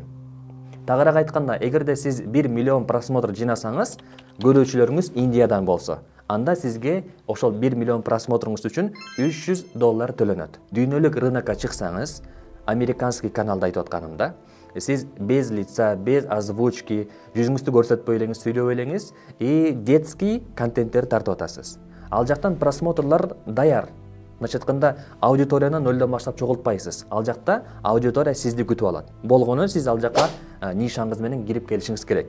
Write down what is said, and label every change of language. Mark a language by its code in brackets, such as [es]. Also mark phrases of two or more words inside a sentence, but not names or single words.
[ky] Тагыраак айтканда, эгерде сиз 1 миллион просмотр жинасаңыз, көрүүчүлөрүңүз Индиядан болсо, анда сизге ошол 1 миллион просмотруңуз үчүн $300 төлөнөт. Дүйнөлүк рынокко чыксаңыз, американский каналда айтып атканымда, сиз [ru] без лица, без озвучки, [ky] жүзүңүздү көрсөтпөй элеңиз, сүйлөбөй элеңиз [ru] и детский [ky] контенттер тартып атасыз. Ал жактан просмотрлар даяр. Значит, кандай аудиторияны нөлдөн баштап чогултпайсыз. Ал жакта аудитория сизди күтүп алат. Болгону сиз ал жакка нишаңыз менен кирип келишиңиз керек.